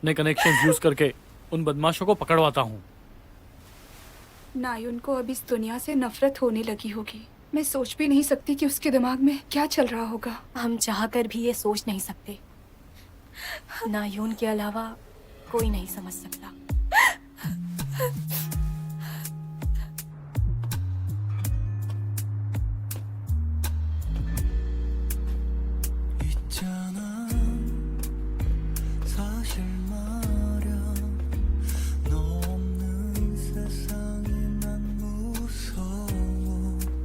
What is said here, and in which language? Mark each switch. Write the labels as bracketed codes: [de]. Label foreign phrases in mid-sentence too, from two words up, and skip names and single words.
[hi] अपने कनेक्शन यूज करके उन बदमाशों को पकड़वाता हूँ। नायुन को अब इस दुनिया से नफरत होने लगी होगी। मैं सोच भी नहीं सकती कि उसके दिमाग में क्या चल रहा होगा। हम चाहकर भी ये सोच नहीं सकते। नायुन के अलावा कोई नहीं समझ सकता। [ko] 있잖아 사실 말야 너 없는 세상이 난 무서워